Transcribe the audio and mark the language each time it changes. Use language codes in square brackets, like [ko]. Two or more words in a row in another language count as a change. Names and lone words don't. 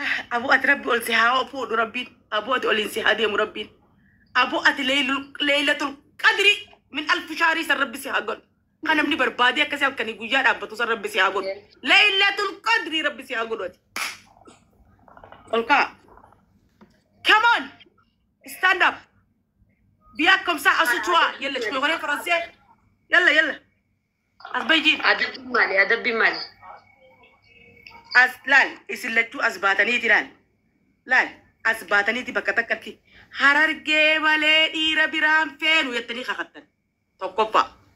[om] Abu ati Rabbi ol si haa fuudhu Rabbiin. Abu ati ol hin si haa deemu Rabbiin. Abu ati Leylul-, [ar] ليلة القدر من ألف شهر [om] san Rabbi si haa godhu. Kan namni barbaade akkasii halkanii guyyaa dhaabbatu san Rabbi si haa godhu. Laylatul Qadri Rabbi si haa godhu ati. Ol kaa. [en] Come on. Stand up. [fr] Bien comme ça, assis-toi. Yalla, tu me connais français? [om] Yalla, yalla. As bayi. Adabbiin maali? Adabbiin maali? As laal, isin lachuu as baataniiti laal. Laal, as baataniiti bakka takkatti. Harargee malee dhiira biraan feenu jettanii kakattan. Tokkoffaa.